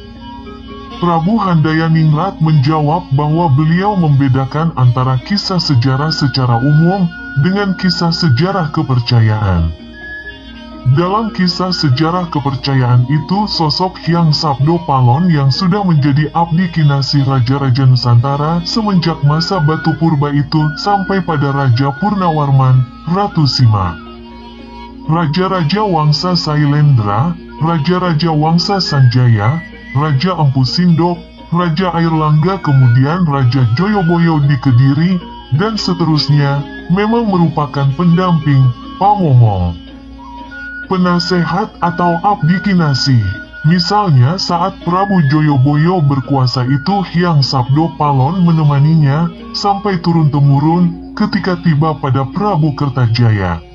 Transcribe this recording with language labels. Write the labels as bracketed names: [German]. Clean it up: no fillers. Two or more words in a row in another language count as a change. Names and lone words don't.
[Indonesian] Prabu Handayaningrat menjawab bahwa beliau membedakan antara kisah sejarah secara umum dengan kisah sejarah kepercayaan. Dalam kisah sejarah kepercayaan itu, sosok Hyang Sabdo Palon yang sudah menjadi [Javanese] abdi kinasih [Indonesian] Raja-Raja Nusantara semenjak masa Batu Purba itu sampai pada Raja Purnawarman, Ratu Sima, Raja-Raja Wangsa Sailendra, Raja-Raja Wangsa Sanjaya, Raja Empu Sindok, Raja Airlangga, kemudian Raja Joyoboyo di Kediri, dan seterusnya, memang merupakan pendamping, pamomong, penasehat atau [Javanese] abdi kinasih. [Indonesian] Misalnya saat Prabu Joyoboyo berkuasa itu Hyang Sabdo Palon menemaninya sampai turun-temurun ketika tiba pada Prabu Kertajaya.